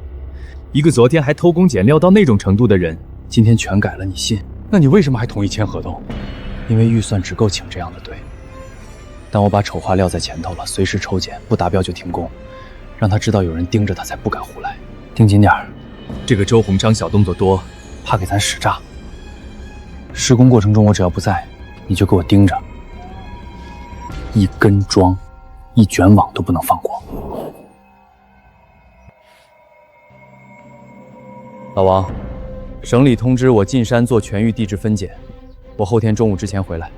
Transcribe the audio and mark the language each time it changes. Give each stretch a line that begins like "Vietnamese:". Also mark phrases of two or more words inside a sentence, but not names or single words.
Chinese: 一個昨天還偷工減料到那種程度的人，今天全改了，你信？那你為什麼還同意簽合同？因為預算只夠請這樣的隊。但我把醜話撂在前頭了，隨時抽檢，不達標就停工，讓他知道有人盯着他，才不敢胡來。盯緊點兒，這個周鴻昌小動作多，怕給咱使詐。施工過程中我只要不在，你就給我盯着，一根樁、一卷網都不能放過。老王，省里通知我进山做全域地质分检，我后天中午之前回来。